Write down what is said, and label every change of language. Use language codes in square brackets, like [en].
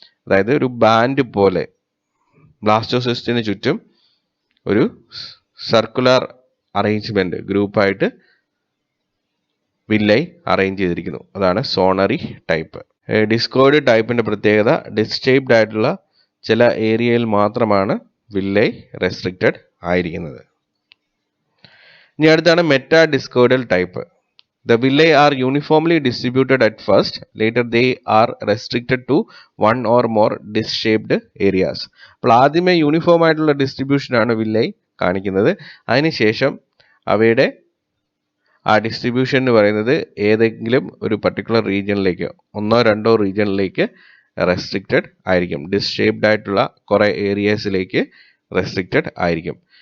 [ml] അതായത് ഒരു ബാൻഡ് പോലെ ബ്ലാസ്റ്റോസിസ്റ്റിന് ചുറ്റും ഒരു സർക്കുലർ അറേഞ്ച്മെന്റ് ഗ്രൂപ്പായിട്ട് വില്ലേ അറേഞ്ച് ചെയ്തിരിക്കുന്നു. അതാണ് സോണറി ടൈപ്പ്. ഡിസ്കോയിഡ് ടൈപ്പിന്റെ പ്രത്യേകത ഡിസ്ക് ഷേപ്ഡ് ആയിട്ടുള്ള ചില ഏരിയയിൽ മാത്രമാണ് വില്ലേ റെസ്ട്രിക്റ്റഡ് ആയിരിക്കുന്നത്. ഇനി അടുത്താണ് meta ഡിസ്കോയിഡൽ type. [en] The villi are uniformly distributed at first. Later they are restricted to one or more disc-shaped areas. [ml] അപ്പോൾ ആദ്യമേ യൂണിഫോം ആയിട്ടുള്ള ഡിസ്ട്രിബ്യൂഷൻ ആണ് വില്ലേ കാണിക്കുന്നത്. അതിനുശേഷം അവയുടെ ആ ഡിസ്ട്രിബ്യൂഷൻ എന്ന് പറയുന്നത് ഏതെങ്കിലും ഒരു പർട്ടിക്കുലർ റീജിയനിലേക്ക്, ഒന്നോ രണ്ടോ റീജിയനിലേക്ക് റെസ്ട്രിക്റ്റഡ് ആയിരിക്കും. ഡിസ്ക് ഷേപ്ഡ് ആയിട്ടുള്ള കുറേ ഏരിയസിലേക്ക് റെസ്ട്രിക്റ്റഡ് ആയിരിക്കും.